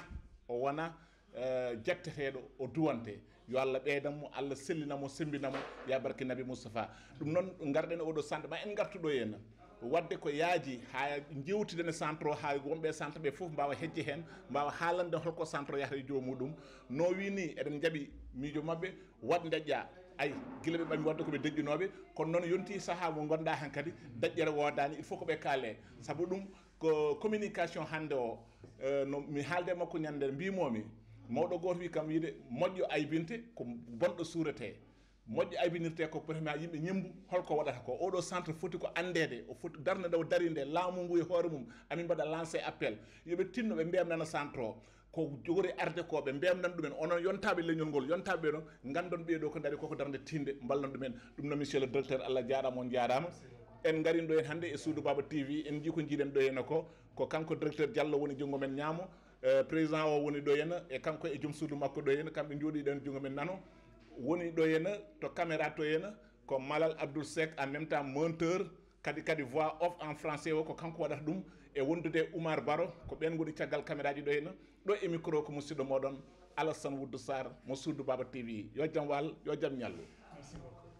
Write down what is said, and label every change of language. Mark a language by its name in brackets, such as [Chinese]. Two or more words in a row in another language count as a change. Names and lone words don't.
[Fula] wona jetteteɗo o duwante yo Allah ɓeydanmo Allah sellinamo sembinamo ya barke Nabi Moustapha ɗum noon garɗen oɗo centre ma en gartuɗo henna wadde ko yaaji ha jewtiden e centre o ha wonɓe centre ɓe foof mbawa hejje hen mbawa haalande holko centre o yahata e jomuɗum no wini eɗen jaaɓi miijo mabɓe Wan Deƴƴa ay guila ɓe ɓami wadde koɓe deƴƴunoɓe kono noon yonti saaha mo gonɗa hen kadi daƴƴere wodani [French] il faut [Fula] koɓe kaale saabu ɗum ko communication hande o no mi haalde makko ñande mbimomi mawɗo goto wi kam wiide moƴƴo aybinte ko bonɗo suurete moƴƴo aybinirte ko peut-être yimɓe ñembu holko waɗata ko oɗo centre foti ko andede o foti darde nde o dari nde laamu ngu e hoore mum amin mbaɗa [French] lancé appel [Fula] yoɓe tinno ɓe mbiyamnana centre o ko jogori arde ko ɓe mbiyamnan ɗumen onon yontaɓe leñol ngol yontaɓe ɗo gandon ɓeeɗo ko daari koko darde tinde mballon ɗumen ɗum no [French] monsieur le directeur [Fula] Allah jarama on jarama en garin ɗo hen hannde e Suudu Baba TV en jii ko jiiɗen ɗo henna ko kanko directeur Diallo woni junggo men ñaamo président o woni ɗo henna e kanko e joom suudu makko ɗo henna kamɓe jooɗiɗen junggo men nano woni ɗo henna to caméra to henna ko Malal Abdoul Seck [French] en même temps monteur [Fula] kadi [French] voix off en français [Fula] o ko kanko waɗata ɗum e wondude Oumar Baro ko ɓen goni caggal caméra ji ɗo henna ɗo e micro ko musidɗo moɗon Alassane Woudou Sarr mo Suudu Baba TV yo jaam wal yo jaam ñallu.